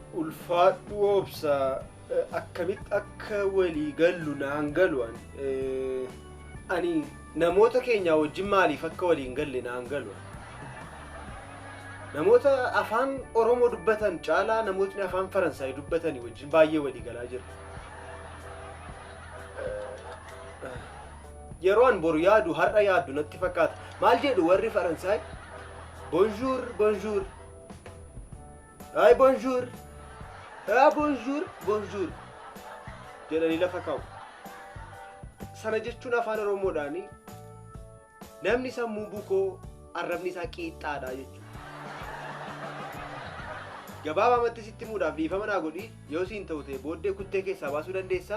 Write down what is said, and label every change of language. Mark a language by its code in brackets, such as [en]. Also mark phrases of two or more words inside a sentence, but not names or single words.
[om] ulfaadhu obsa akkamitti akka walii gallu naan galuan ani namoota keenya wajjin maaliif akka walii hin galle naan galuan namoota afaan Oromoo dubbatan caalaa namootni afaan Faransaay dubbatanii wajjin baay'ee walii galaa jiru. Yeroo an boru yaadu har'a yaadu natti fakkaata. Maal jedhu warri Faransaay? [fr] Bonjour, bonjour. Ay bonjour. Ah bonjour, bonjour. [om] Jedhanii lafa kaa'u. Sana jechuun afaan Oromoodhaani namni sammuu bukoo arrabni isaa qiixxaadha jechuudha. Gabaabamatti sitti muudhaaf dhiifama naa godhi yoo siin ta'u ta'e booddee kuttee keessaa baasuu dandeessaa.